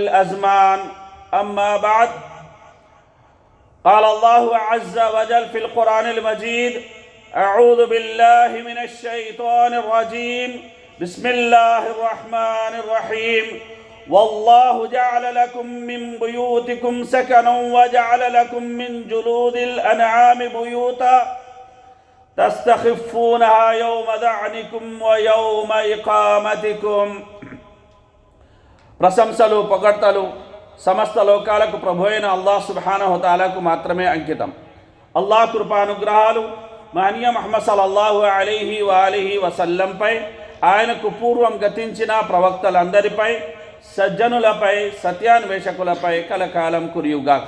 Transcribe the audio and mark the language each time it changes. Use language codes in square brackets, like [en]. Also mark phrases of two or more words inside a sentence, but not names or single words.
[ar] أزمان أما بعد قال الله عز وجل في القرآن المجيد أعوذ بالله من الشيطان الرجيم بسم الله الرحمن الرحيم والله جعل لكم من بيوتكم سكنا وجعل لكم من جلود الأنعام بيوتا تستخفونها يوم ظعنكم ويوم إقامتكم. [te] ప్రశంసలు పొగడ్తలు సమస్త లోకాలకు ప్రభువైన అల్లాహ్ [ar] سبحانه وتعالى [te] మాత్రమే అంకితం. అల్లాహ్ కృపానుగ్రహాలు మహనీయ ముహమ్మద్ [ar] صلى الله عليه وآله وسلم, [te] ఆయనకు పూర్వం గతించిన ప్రవక్తలందరిపై, సజ్జనులపై, సత్యాన్వేషకులపై కలకాలం కురియుగాక.